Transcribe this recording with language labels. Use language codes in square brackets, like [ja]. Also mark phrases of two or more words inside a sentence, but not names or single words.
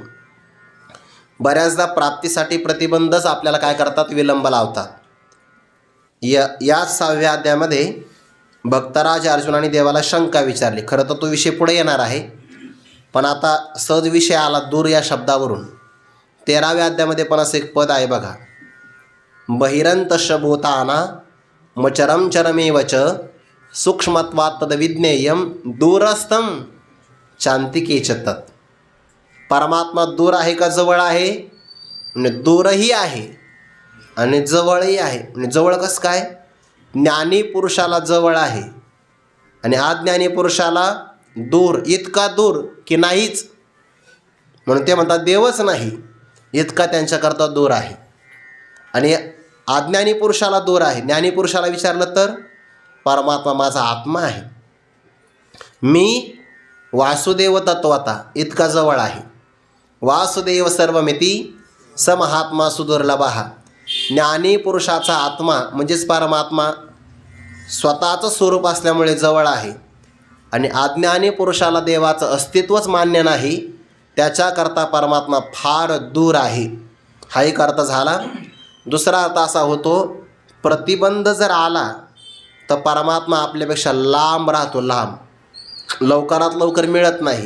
[mr] बऱ्याचदा प्राप्तीसाठी प्रतिबंधच आपल्याला काय करतात? विलंब लावतात. या 6व्या अध्यायामध्ये भक्तराज अर्जुनाने देवाला शंका विचारली. खरं तर तो विषय पुढे येणार आहे, पण आता सहज विषय आला दूर या शब्दावरून. 13व्या अध्यायामध्ये पण असं एक पद आहे बघा. [sa] बहिरंतश भूताना मचरम चरमेवच सूक्ष्मत्वात् तद्विज्ञेयम दूरस्थम चांतिके च तत्. [mr] परमात्मा दूर आहे का जवळ आहे? म्हणजे दूरही आहे आणि जवळही आहे. म्हणजे जवळ कसं काय? ज्ञानी पुरुषाला जवळ आहे आणि अज्ञानी पुरुषाला दूर. इतका दूर की नाहीच. म्हणून ते म्हणतात देवच नाही, इतका त्यांच्याकरता दूर आहे. आणि अज्ञानी पुरुषाला दूर आहे. ज्ञानी पुरुषाला विचारलं तर परमात्मा माझा आत्मा आहे, मी वासुदेव तत्वता, इतका जवळ आहे. [sa] वासुदेव सर्वमिती स महात्मा सुदुर्लभः. [mr] ज्ञानी पुरुषाचा आत्मा म्हणजेच परमात्मा स्वतःचं स्वरूप असल्यामुळे जवळ आहे. आणि अज्ञानी पुरुषाला देवाचं अस्तित्वच मान्य नाही, त्याच्याकरता परमात्मा फार दूर आहे. हा एक अर्थ झाला. दुसरा अर्थ असा होतो, प्रतिबंध जर आला तर परमात्मा आपल्यापेक्षा लांब राहतो, लांब, लवकरात लवकर मिळत नाही.